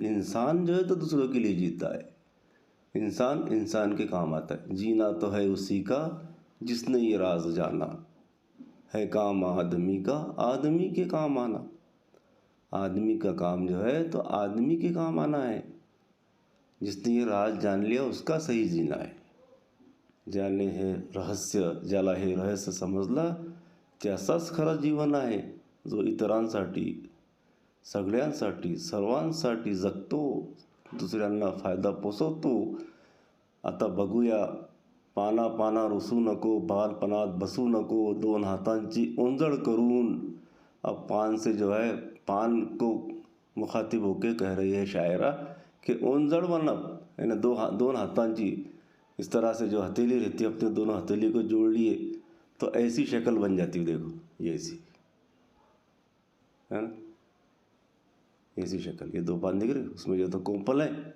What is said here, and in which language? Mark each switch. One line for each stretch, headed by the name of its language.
Hindi: इंसान जो है तो दूसरों के लिए जीता है। इंसान के काम आता है। जीना तो है उसी का जिसने ये राज जाना है। काम आदमी का आदमी के काम आना। आदमी का काम जो है तो आदमी के काम आना है। जिसने ये राज जान लिया उसका सही जीना है।
Marathi: ज्याला हे रहस्य समजला त्याचाच खरं जीवन आहे, जो इतरांसाठी, सगळ्यांसाठी, सर्वांसाठी जगतो, दुसऱ्यांना फायदा पोचवतो। आता बघूया, पाना रुसू नको, बालपणात बसू नको, दोन हातांची ओंजळ करून
Hindi: अब पान से जो है, पान को मुखातिब होके कह रही है शायरा कि ओंजड़ बनब, यानी दोन हाथांची, इस तरह से जो हथेली रहती है अपने दोनों हथेली को जोड़ लिए तो ऐसी शक्ल बन जाती है। देखो ये ऐसी है ना, ऐसी शक्ल, ये दो पान दिख रहे, उसमें जो तो कोंपल है।